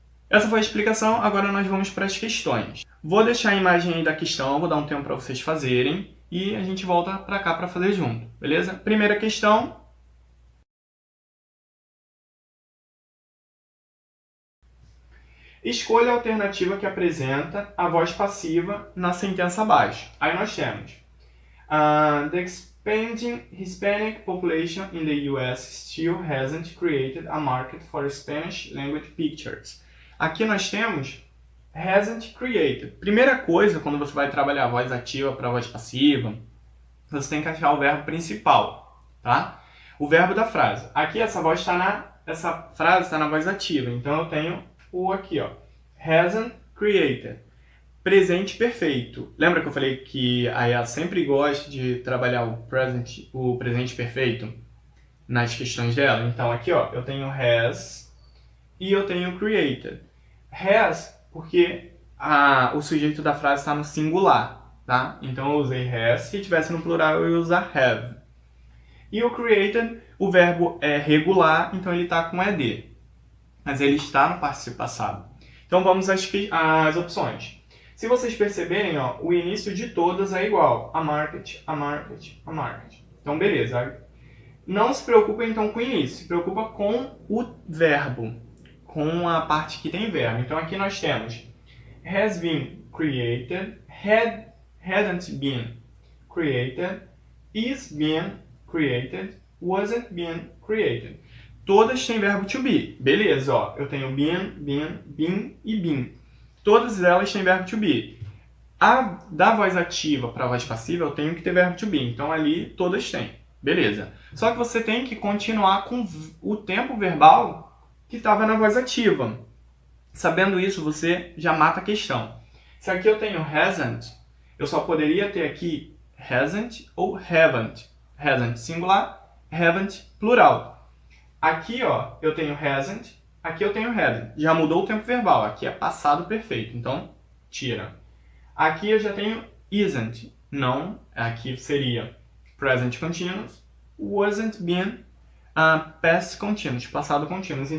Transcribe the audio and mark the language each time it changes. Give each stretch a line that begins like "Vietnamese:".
Portuguese: Essa foi a explicação, agora nós vamos para as questões. Vou deixar a imagem aí da questão, vou dar um tempo para vocês fazerem e a gente volta para cá para fazer junto, beleza? Primeira questão. Escolha a alternativa que apresenta a voz passiva na sentença abaixo. Aí nós temos
English: the expanding Hispanic population in the US still hasn't created a market for Spanish language pictures.
Portuguese: Aqui nós temos
English: hasn't created.
Portuguese: Primeira coisa, quando você vai trabalhar a voz ativa para a voz passiva, você tem que achar o verbo principal, tá? O verbo da frase. Aqui essa frase está na voz ativa, então eu tenho o aqui, ó.
English: Hasn't created.
Portuguese: Presente perfeito. Lembra que eu falei que a IA sempre gosta de trabalhar o presente perfeito nas questões dela? Então aqui, ó, eu tenho has e eu tenho created. Has porque o sujeito da frase está no singular, tá? Então eu usei has. Se tivesse no plural eu ia usar have. E o created, o verbo é regular, então ele está com ed. Mas ele está no particípio passado. Então vamos às opções. Se vocês perceberem, ó, o início de todas é igual. A market, a market, a market. Então beleza. Não se preocupa então com o início, se preocupa com o verbo, com a parte que tem verbo. Então aqui nós temos
English: has been created, hadn't been created,
Portuguese: is been created, wasn't been created. Todas têm verbo to be. Beleza, ó. Eu tenho been e been. Todas elas têm verbo to be. Da voz ativa para a voz passiva eu tenho que ter verbo to be. Então ali todas têm. Beleza. Só que você tem que continuar com o tempo verbal que estava na voz ativa. Sabendo isso, você já mata a questão. Se aqui eu tenho hasn't, eu só poderia ter aqui hasn't ou haven't. Hasn't singular, haven't plural. Aqui, ó, eu tenho hasn't, aqui eu tenho hadn't. Já mudou o tempo verbal, aqui é passado perfeito, então tira. Aqui eu já tenho isn't, não, aqui seria
English: present continuous, wasn't been, past continuous,
Portuguese: passado continuous.